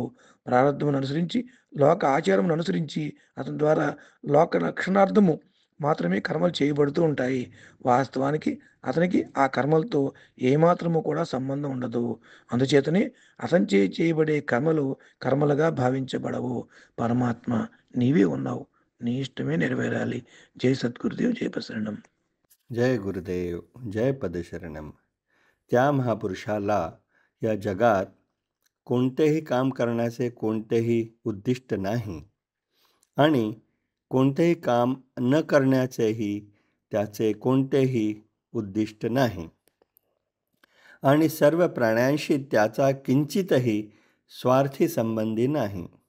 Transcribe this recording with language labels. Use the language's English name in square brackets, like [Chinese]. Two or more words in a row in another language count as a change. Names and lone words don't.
[Telugu] ప్రారంధమును అనుసరించి, లోక ఆచారమును అనుసరించి అతని ద్వారా లోక రక్షణార్థము మాత్రమే కర్మలు చేయబడుతూ ఉంటాయి. వాస్తవానికి అతనికి ఆ కర్మలతో ఏమాత్రము కూడా సంబంధం ఉండదు. అందుచేతనే అతనిచే చేయబడే కర్మలు కర్మలుగా భావించబడవు. పరమాత్మ నీవే ఉన్నావు. నీ ఇష్టమే నెరవేరాలి. జై సద్గురుదేవ్, జై ప్రసరణం. [Marathi] जय गुरुदेव, जय पदशरणम. त्या महापुरुषाला या जगात कोणतेही काम करण्याचे कोणतेही उद्दिष्ट नाही आणि कोणतेही काम न करण्याचेही त्याचे कोणतेही उद्दिष्ट नाही आणि सर्व प्राण्यांशी त्याचा किंचितही स्वार्थी संबंधी नाही.